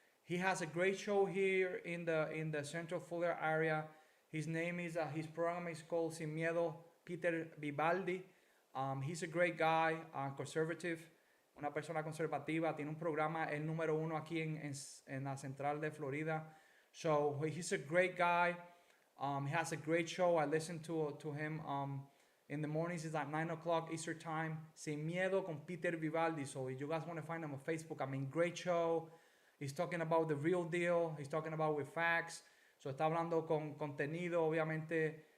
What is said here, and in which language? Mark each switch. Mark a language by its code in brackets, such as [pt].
[en] He has a great show here in the Central Florida area. His name is his program is called Sin Miedo, Peter Vivaldi. He's a great guy, conservative, [es] una persona conservativa. Tiene un programa, el número 1 aquí en la central de Florida. [en] So he's a great guy. He has a great show. I listen to him in the mornings. It's at 9 o'clock Eastern time. Sin Miedo con Peter Vivaldi. So if you guys want to find him on Facebook, I mean, great show. He's talking about the real deal. He's talking about with facts. So [es] está hablando con contenido, obviamente.